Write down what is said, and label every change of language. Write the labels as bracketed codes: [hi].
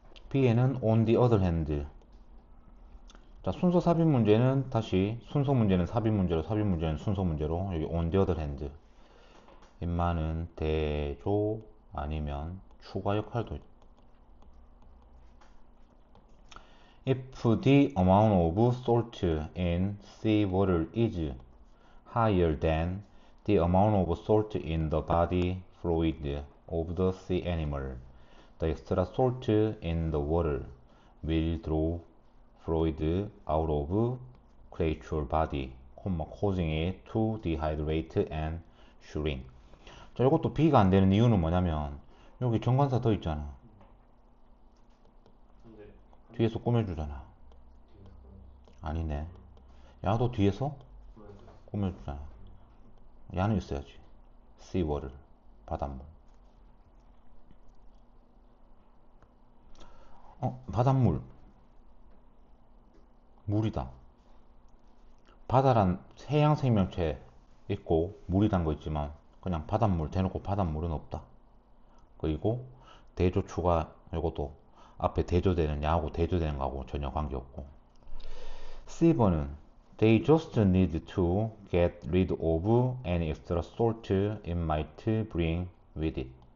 [ko] B에는 [en] on the other hand. [ko] 자, 순서 삽입 문제는 다시 순서 문제는 삽입 문제로, 삽입 문제는 순서 문제로. 여기 [en] on the other hand. [ko] 임마는 대조 아니면 추가 역할도 있다. [en] If the amount of salt in sea water is higher than the amount of salt in the body fluid of the sea animal, the extra salt in the water will draw fluid out of creature body, causing it to dehydrate and shrink. [ko] 자, 이것도 B가 안 되는 이유는 뭐냐면 여기 정관사 더 있잖아. 근데 뒤에서 꾸며주잖아. 아니네. 야도 뒤에서 꾸며주잖아. 야는 있어야지. [en] sea water, [ko] 바닷물. 바닷물. 물이다. 바다란 해양 생명체 있고 물이란 거 있지만 그냥 바닷물 대놓고 바닷물은 없다. 그리고 대조 추가 이것도 앞에 대조되는 야하고 대조되는 거하고 전혀 관계없고. C번은 [en] They just need to get rid of any extra salt it might bring with it.